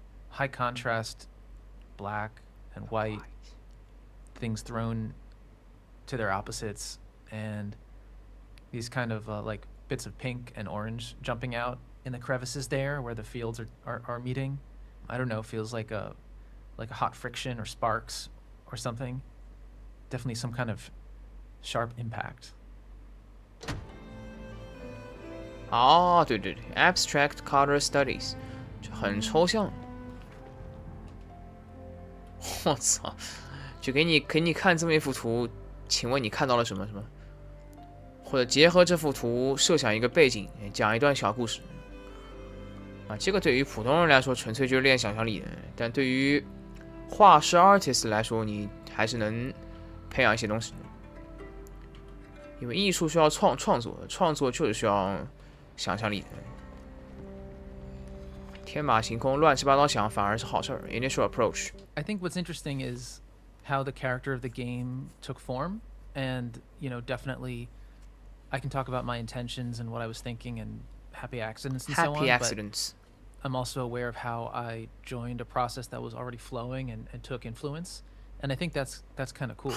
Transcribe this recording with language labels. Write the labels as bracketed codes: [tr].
[en] High contrast, black and white, things thrown to their opposites, and these kind of like bits of pink and orange jumping out in the crevices there where the fields are meeting. I don't know, feels like a hot friction or sparks or something. Definitely some kind of sharp impact. [zh] 哦，对对对 ， [en] abstract color studies， [zh] 就很抽象。我操，就给你看这么一幅图，请问你看到了什么？或者结合这幅图设想一个背景，讲一段小故事。啊，这个对于普通人来说纯粹就是练想象力的，但对于画师 artist 来说，你还是能培养一些东西的。因为艺术需要创作，创作就是需要想象力的。天马行空、乱七八糟想反而是好事儿。 [en] Initial approach. I think what's interesting is how the character of the game took form, and definitely I can talk about my intentions and what I was thinking and happy accidents and so on. Happy But accidents. I'm also aware of how I joined a process that was already flowing and took influence, and I think that's kind of cool.